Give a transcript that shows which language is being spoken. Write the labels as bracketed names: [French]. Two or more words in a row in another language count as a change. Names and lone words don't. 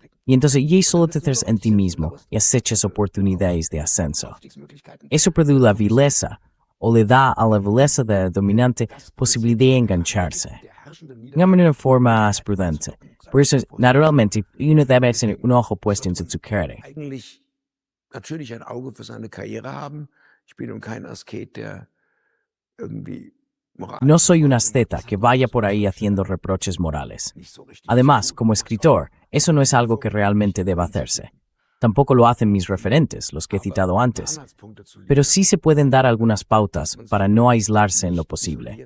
[Spanish] Y entonces ya solo te centras en ti mismo y acechas oportunidades de ascenso. Eso produce la vileza, o le da a la vileza de dominante posibilidad de engancharse. De una forma más prudente. Por eso, naturalmente, uno debe tener un ojo puesto en su carrera. [German] Eigentlich natürlich ein Auge für seine Karriere haben. Ich bin nun kein Asket, der irgendwie moral [Spanish] No soy un asceta que vaya por ahí haciendo reproches morales. Además, como escritor, eso no es algo que realmente deba hacerse. Tampoco lo hacen mis referentes, los que he citado antes. Pero sí se pueden dar algunas pautas para no aislarse en lo posible.